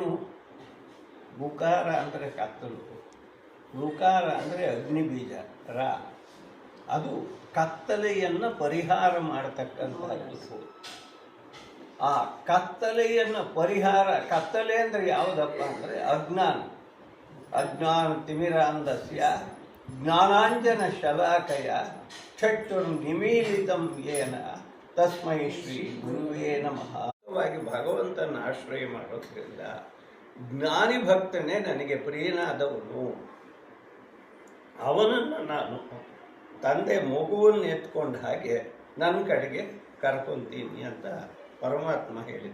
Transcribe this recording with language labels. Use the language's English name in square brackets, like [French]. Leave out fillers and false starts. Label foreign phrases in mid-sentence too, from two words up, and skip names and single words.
[Kannada] ಗುಕಾರ ಅಂದರೆ ಕತ್ತಲು, ರುಕಾರ ಅಂದರೆ ಅಗ್ನಿಬೀಜ, ಅದು ಕತ್ತಲೆಯನ್ನು ಪರಿಹಾರ ಮಾಡತಕ್ಕಂಥದ್ದು. ಆ ಕತ್ತಲೆಯನ್ನು ಕತ್ತಲೆ ಅಂದರೆ ಯಾವುದಪ್ಪ ಅಂದರೆ [Sanskrit] ಅಜ್ಞಾನ ತಿಮಿರಾಂಧಸ್ಯ ಜ್ಞಾನಾಂಜನ ಶಲಾಕಯ ಚಕ್ಷುರ್ ನಿಮೀಲಿತಂ ಯೇನ ತಸ್ಮೈ ಶ್ರೀ ಗುರುವೇ ನಮಃ. [Kannada] ಭಗವಂತನ ಆಶ್ರಯ ಮಾಡೋದ್ರಿಂದ ಜ್ಞಾನಿ ಭಕ್ತನೇ ನನಗೆ ಪ್ರಿಯನಾದವನು, ಅವನನ್ನು ನಾನು ತಂದೆ ಮಗುವನ್ನು ಎತ್ಕೊಂಡ ಹಾಗೆ ನನ್ನ ಕಡೆಗೆ ಕರ್ಕೊಂತೀನಿ ಅಂತ ಪರಮಾತ್ಮ ಹೇಳಿದ.